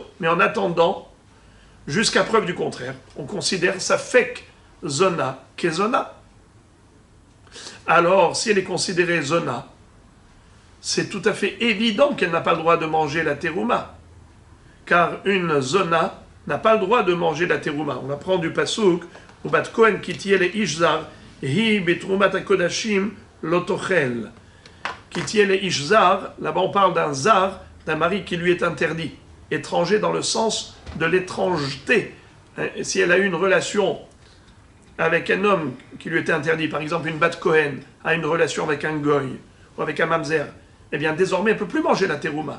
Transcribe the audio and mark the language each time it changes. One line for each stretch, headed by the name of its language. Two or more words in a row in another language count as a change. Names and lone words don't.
French: Mais en attendant, jusqu'à preuve du contraire, on considère
Hebrew: ספק זונה כזונה.
French: Alors, si elle est considérée zona, c'est tout à fait évident qu'elle n'a pas le droit de manger la terouma. Car une zona n'a pas le droit de manger la terouma. On apprend du pasouk,
Hebrew: ובת כהן כי תהיה לאיש זר, היא בתרומת הקדשים לא תאכל. כי תהיה לאיש זר,
French: là-bas on parle d'un zar, d'un mari qui lui est interdit. Étranger dans le sens de l'étrangeté. Si elle a eu une relation avec un homme qui lui était interdit, par exemple une
Hebrew: בת כהן
French: a une relation avec un goy ou avec un mamzer, eh bien désormais elle ne peut plus manger la terouma.